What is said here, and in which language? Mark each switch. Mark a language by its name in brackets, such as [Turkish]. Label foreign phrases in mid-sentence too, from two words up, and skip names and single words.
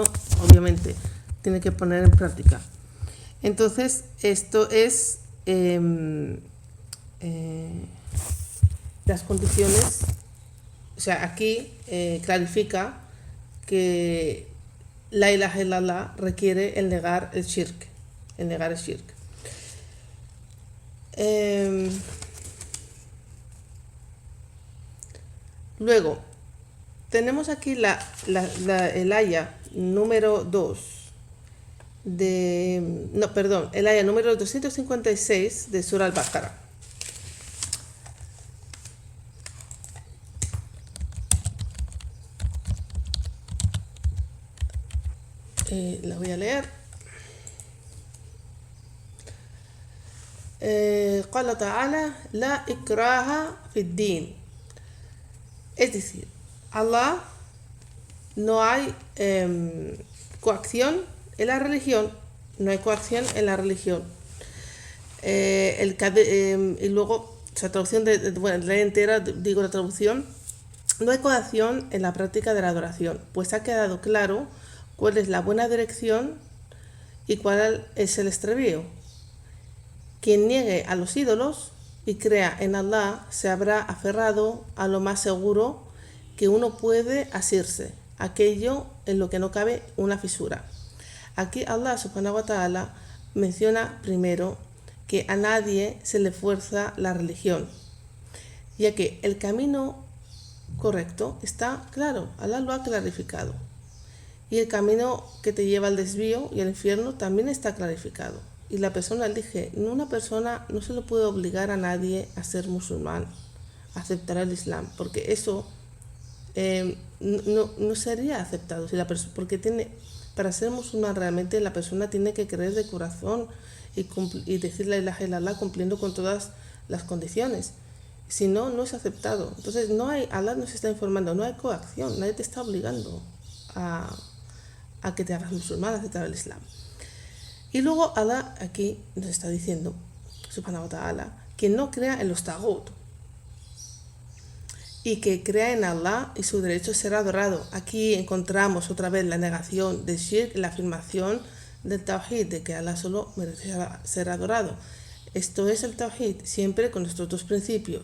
[Spanish] Obviamente tiene que poner en práctica. Entonces esto es las condiciones. O sea, aquí clarifica que [Arabic] لا إله إلا الله [Spanish] requiere el negar el shirk. Luego, tenemos aquí el aya número 2 el aya número 256 de Surah al-Baqarah. La voy a leer. [Arabic] قال تعالى لا إكراه في الدين. [Spanish] Es decir, Allah, no hay coacción en la religión, no hay coacción en la religión. Y luego, o sea, traducción la ley entera, digo la traducción, no hay coacción en la práctica de la adoración, pues ha quedado claro cuál es la buena dirección y cuál es el extravío. Quien niegue a los ídolos y crea en Allah se habrá aferrado a lo más seguro que uno puede asirse, aquello en lo que no cabe una fisura. Aquí Allah [Arabic] سبحانه وتعالى [Spanish] menciona primero que a nadie se le fuerza la religión, ya que el camino correcto está claro, Allah lo ha clarificado. Y el camino que te lleva al desvío y al infierno también está clarificado. Y la persona elige, una persona no se le puede obligar a nadie a ser musulmán, a aceptar el Islam, porque eso no sería aceptado. Si porque para ser musulmán realmente la persona tiene que creer de corazón y decir [Arabic] لا إله إلا الله [Spanish] cumpliendo con todas las condiciones. Si no, no es aceptado. Entonces Allah nos está informando, no hay coacción, nadie te está obligando a que te hagas musulmán, a aceptar el Islam. Y luego Allah aquí nos está diciendo, [Arabic] سبحانه وتعالى, [Spanish] que no crea en los tagut y que crea en Allah y su derecho a ser adorado. Aquí encontramos otra vez la negación del shirk, la afirmación del tawhid, de que Allah solo merece ser adorado. Esto es el tawhid, siempre con estos dos principios.